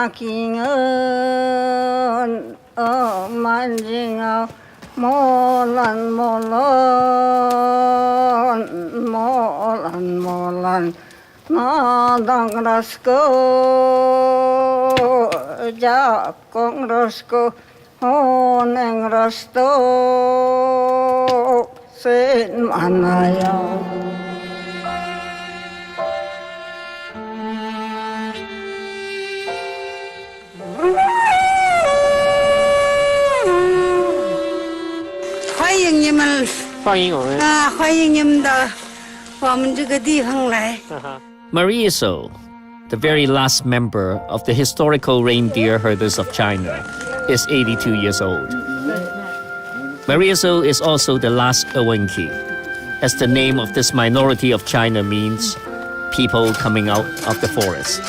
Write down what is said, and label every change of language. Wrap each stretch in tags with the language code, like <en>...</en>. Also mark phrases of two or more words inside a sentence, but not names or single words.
<zh>kakingan manjinga molan nadang rasko jakong rasko honeng rasto sen manaya 欢迎我们啊！欢迎你们到我们这个地方来。</zh> <en>Maria So, the very last member of the historical reindeer herders of China, is 82 years old. Maria So is also the last Awenki, as the name of this minority of China means people coming out of the forest.</en>